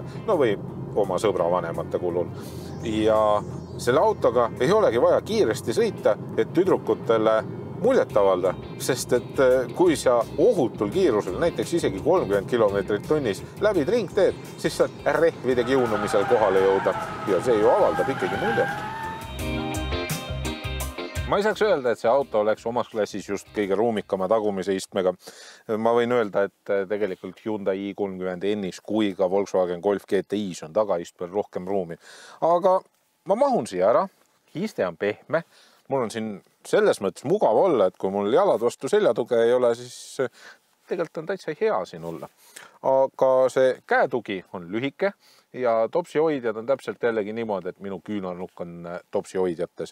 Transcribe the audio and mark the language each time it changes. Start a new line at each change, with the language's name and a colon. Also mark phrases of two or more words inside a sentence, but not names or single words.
Estonian: No või oma sõbra vanemate kulul. Ja selle autoga ei olegi vaja kiiresti sõita, et tüdrukutele muljet avalda, sest et kui sa ohutul kiirusel, näiteks isegi 30 kilomeetrit tunnis läbid ringteed, siis saad rehvide kiunumisel kohale jõuda ja see ju avaldab ikkagi muljet. Ma ei saaks öelda, et see auto oleks omas klassis just kõige ruumikama tagumise istmega. Ma võin öelda, et tegelikult Hyundai i30N-is kui ka Volkswagen Golf GTI-s on tagaistmel rohkem ruumi. Aga ma mahun siia ära, iste on pehme, mul on siin selles mõttes mugav olla, et kui mul jalad vastu seljatuge ei ole, siis tegelikult on täitsa hea siin olla. Aga see käetugi on lühike ja topsi hoidjad on täpselt jällegi niimoodi, et minu küünarnukk on topsi hoidjates.